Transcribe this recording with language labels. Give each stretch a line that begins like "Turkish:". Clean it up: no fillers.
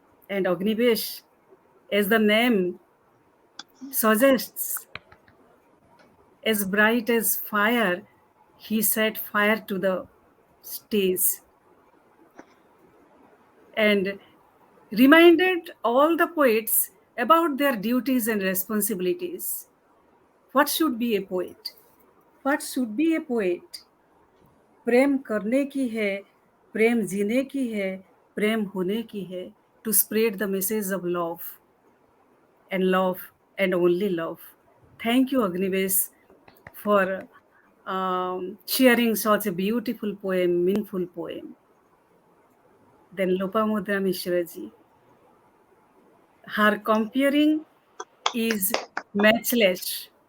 English: And Agnivesh, as the name suggests, as bright as fire, he set fire to the stage and reminded all the poets about their duties and responsibilities. What should be a poet? What should be a poet?
Hindi: प्रेम करने की है, प्रेम जीने की है, प्रेम होने की है,
English: to spread the message of love and only love. Thank you, Agnivesh, for sharing such a beautiful poem, meaningful poem. Then Lopamudra Mishraji. Her comparing is matchless.